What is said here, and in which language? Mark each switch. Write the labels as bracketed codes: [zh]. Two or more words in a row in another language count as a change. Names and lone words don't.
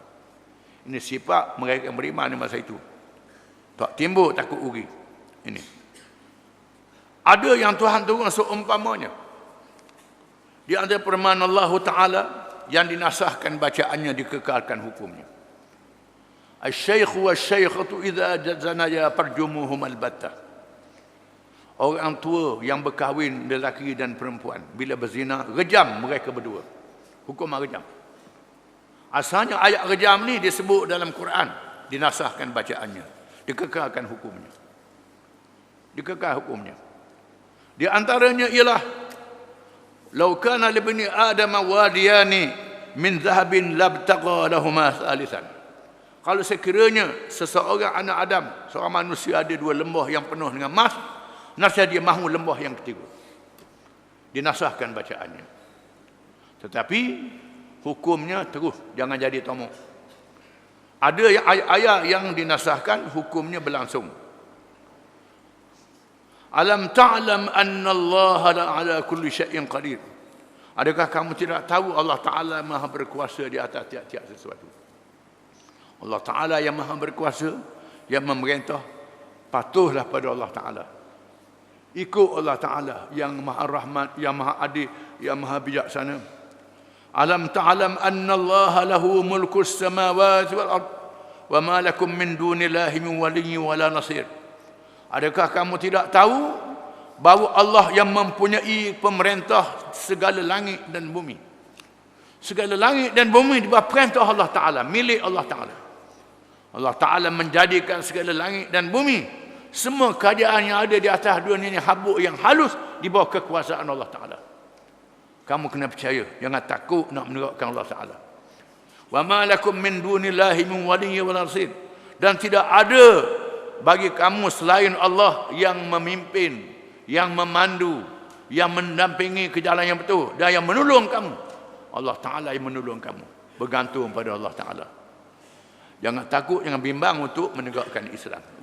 [ms] Ini sifat mereka yang beriman di masa itu. Tak timbul takut rugi. Ini. Ada yang Tuhan turun seumpamanya. Di antara firman Allah Ta'ala yang dinasahkan bacaannya, dikekalkan hukumnya. [ar] الشيخ والشيخة إذا زنيا فارجموهما البتة. [ms] Orang tua yang berkahwin lelaki dan perempuan bila berzina, rejam mereka berdua. Hukum rejam. Asalnya ayat rejam ni disebut dalam Quran, dinasahkan bacaannya, dikekalkan hukumnya. Dikekal hukumnya. Di antaranya ialah [ar] لو كان لبني آدم واديان من ذهب لابتغى لهما ثالثا. [ms] Kalau sekiranya seseorang anak Adam, seorang manusia ada dua lembah yang penuh dengan emas, nasab dia mahu lembah yang ketiga. Dinasahkan bacaannya. Tetapi hukumnya terus, jangan jadi tomok. Ada ayat-ayat yang dinasahkan, hukumnya berlangsung. [ar] ألم تعلم أن الله على كل شيء قدير. [ms] Adakah kamu tidak tahu Allah Ta'ala Maha berkuasa di atas tiap-tiap sesuatu? Allah Ta'ala yang Maha berkuasa, yang memerintah, patuhlah pada Allah Ta'ala. Ikut Allah Ta'ala yang Maha Rahmat, yang Maha Adil, yang Maha Bijaksana. [ar] ألم تعلم أن الله له ملك السماوات والأرض وما لكم من دون الله من ولي ولا نصير. [ms] Adakah kamu tidak tahu bahawa Allah yang mempunyai pemerintah segala langit dan bumi? Segala langit dan bumi di bawah perintah Allah Ta'ala, milik Allah Ta'ala. Allah Ta'ala menjadikan segala langit dan bumi, semua keadaan yang ada di atas dunia ini habuk yang halus di bawah kekuasaan Allah Ta'ala. Kamu kena percaya, jangan takut nak menerapkan Allah Ta'ala. [ar] وما لكم من دون الله من ولي ونصير. [ms] Dan tidak ada bagi kamu selain Allah yang memimpin, yang memandu, yang mendampingi ke jalan yang betul dan yang menolong kamu. Allah Ta'ala yang menolong kamu. Bergantung pada Allah Ta'ala. Jangan takut, jangan bimbang untuk menegakkan Islam.